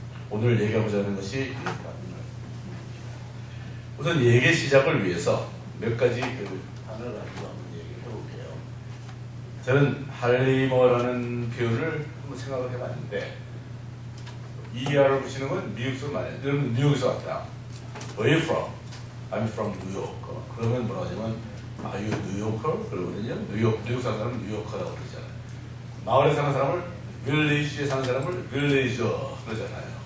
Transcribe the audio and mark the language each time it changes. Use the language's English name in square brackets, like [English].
[Korean] 오늘 얘기하고자 하는 것이 우선 얘기 시작을 위해서 몇 가지 단어를 가지고 한번 얘기를 해볼게요. 저는 할리머라는 표현을 한번 생각을 해봤는데 ER을 붙이는 건 미국서 말이에요. 여러분 뉴욕에서 왔다. [English] Where are you from? I'm from New York. [Korean] 그러면 뭐라고 하냐면 [English] Are you New Yorker? [Korean] 그러거든요. 뉴욕 사는 사람은 뉴요커라고 그러잖아요. 마을에 사는 사람을 빌리지에 사는 사람을 빌리저 그러잖아요.